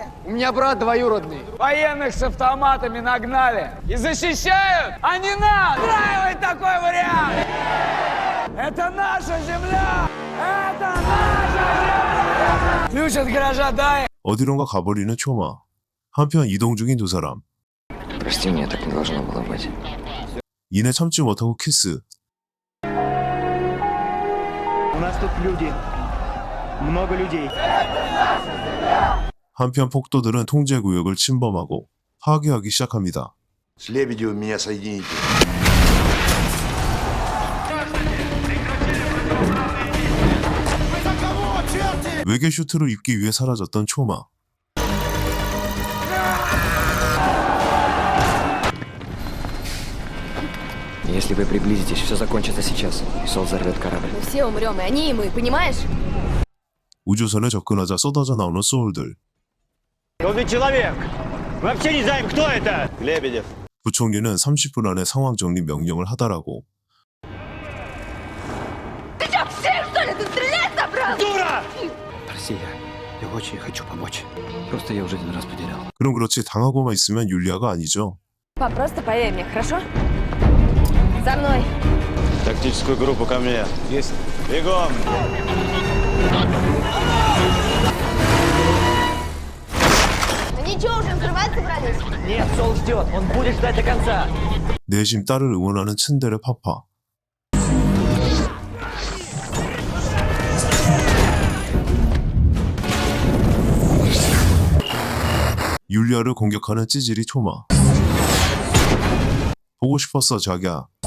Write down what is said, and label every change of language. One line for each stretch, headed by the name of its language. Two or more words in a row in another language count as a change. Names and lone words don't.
Russian: У меня брат двоюродный. Военных с автоматами нагнали и защищают, а не нас. Устраивает такой вариант. Это наша земля. Это наша земля. Ключ от гаража дай.
Korean: 어디론가 가버리는 초마. 한편 이동 중인 두 사람.
Russian: Прости, меня так не должно было быть.
Korean: 이내 참지 못하고 키스.
Russian: У нас тут люди. Много людей.
Korean: 한편 폭도들은 통제 구역을 침범하고 파괴하기 시작합니다.
Russian: С Лебедевым меня соедините.
Korean: 외계 슈트를 입기 위해 사라졌던 초마.
Russian: Если вы приблизитесь, все закончится сейчас. Сол взорвет корабль. Мы все умрем, и они, и мы, понимаешь?
Korean: 우주선에 접근하자 쏟아져 나오는 소울들.
Russian: Молодой человек! Мы вообще не знаем, кто это! Лебедев.
Korean: 부총리는 30분 안에 상황 정리 명령을 하다라고.
Russian: Ты что, псих, что ли? Ты стрелять собрался? Дура! Прости, я очень хочу помочь. Просто я уже один раз потерял.
Korean: 그럼 그렇지 당하고만 있으면 율리아가 아니죠.
Russian: Пап, просто поверь мне, хорошо? За мной. Тактическую группу ко мне. Есть. Бегом! Они что, уже взрывать собрались? Нет, Сол ждет, он будет ждать до конца.
Korean: 내심 딸을 응원하는 츤데레 파파. 율리아를 공격하는 찌질이 초마. 보고 싶었어 자기야.